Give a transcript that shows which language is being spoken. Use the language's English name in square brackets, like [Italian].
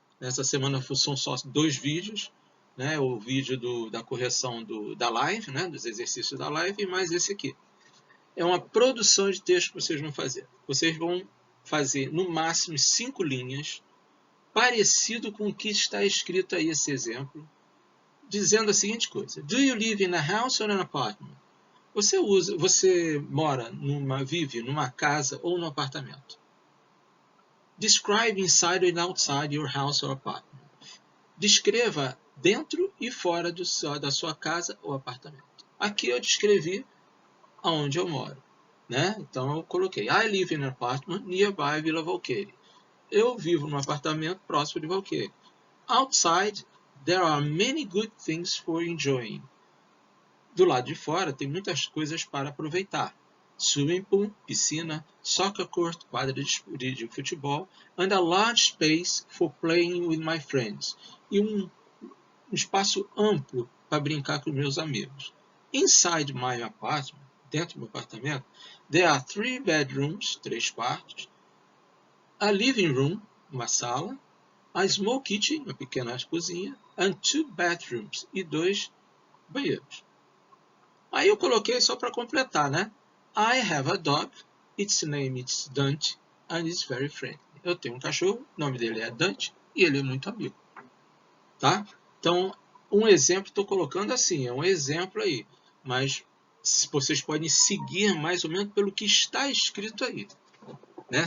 [Portuguese] Nessa semana são só 2 vídeos. Né? O vídeo da correção da live, né? Dos exercícios da live, e mais esse aqui. É uma produção de texto que vocês vão fazer. Vocês vão fazer, no máximo, 5 linhas, parecido com o que está escrito aí, esse exemplo, dizendo a seguinte coisa. [English] Do you live in a house or an apartment? [Portuguese] Você vive numa casa ou num apartamento? [English] Describe inside and outside your house or apartment. [Portuguese] Descreva dentro e fora da sua casa ou apartamento. Aqui eu descrevi aonde eu moro, né? Então eu coloquei [English] I live in an apartment nearby Villa Valqueire. [Portuguese] Eu vivo num apartamento próximo de Valqueire. [English] Outside, there are many good things for enjoying. [Portuguese] Do lado de fora tem muitas coisas para aproveitar. [English] Swimming pool, [Portuguese] piscina, [English] soccer court, [Portuguese] quadra de futebol, [English] and a large space for playing with my friends. [Portuguese] E um espaço amplo para brincar com meus amigos. [English] Inside my apartment, [Portuguese] dentro do meu apartamento, [English] there are 3 bedrooms, [Portuguese] 3 quartos, [English] a living room, [Portuguese] uma sala, [English] a small kitchen, [Portuguese] uma pequena cozinha, [English] and 2 bathrooms, [Portuguese] e 2 banheiros. Aí eu coloquei só para completar, né? [English] I have a dog, its name is Dante, and it's very friendly. [Portuguese] Eu tenho um cachorro, o nome dele é Dante, e ele é muito amigo. Tá? Então, um exemplo, estou colocando assim, é um exemplo aí, mas vocês podem seguir mais ou menos pelo que está escrito aí. né?